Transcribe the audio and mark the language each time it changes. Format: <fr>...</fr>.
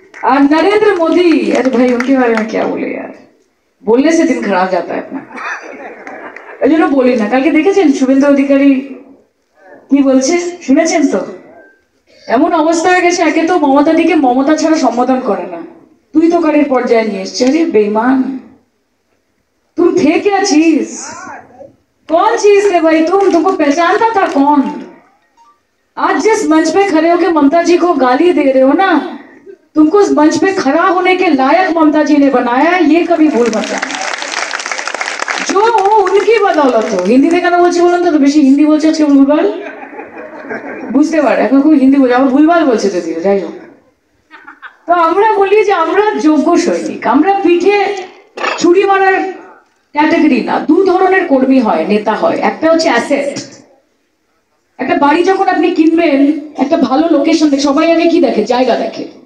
<bn>আর</bn> <hi>नरेंद्र मोदी, अरे भाई उनके बारे में क्या बोले यार, बोलने से दिन खराब जाता है अपना।</hi> <bn>ওই জন্য বলি না। কালকে দেখেছেন শুভেন্দু অধিকারী কি বলছে, শুনেছেন তো? এমন অবস্থা হয়ে গেছে, একে তো মমতা দিকে মমতা ছাড়া সম্বোধন করে না, তুই তো কারের পর্যায়ে নিয়ে এসছে।</bn> <hi>আরে বেईमान, तुम थे क्या चीज, कौन चीज थे भाई तुम, तुमको पहचानता था कौन? आज जिस मंच पे खड़े होके ममता जी को गाली दे रहे हो ना, तुमको उस मंच पे खड़ा होने के लायक ममता जी ने बनाया है, ये कभी भूल मत जाना। जो हो उनकी बदौलत हो।</hi> <bn>हिंदी কেন বলছি বলুন তো, বেশি হিন্দি বলছে আজকে ভুলভাল, বুঝতে পারে এখন খুব হিন্দি বলছে, আমার ভুলভাল বলছে যদিও, যাই হোক। তো আমরা বলি যে আমরা যোগ্য সৈনিক, আমরা পিঠে ছুরি মারার ক্যাটাগরি না। দু ধরনের কর্মী হয়, নেতা হয়। একটা হচ্ছে অ্যাসেট। একটা বাড়ি যখন আপনি কিনবেন, একটা ভালো লোকেশন দেখে, সবাই আগে কি দেখে, জায়গা দেখে।</bn>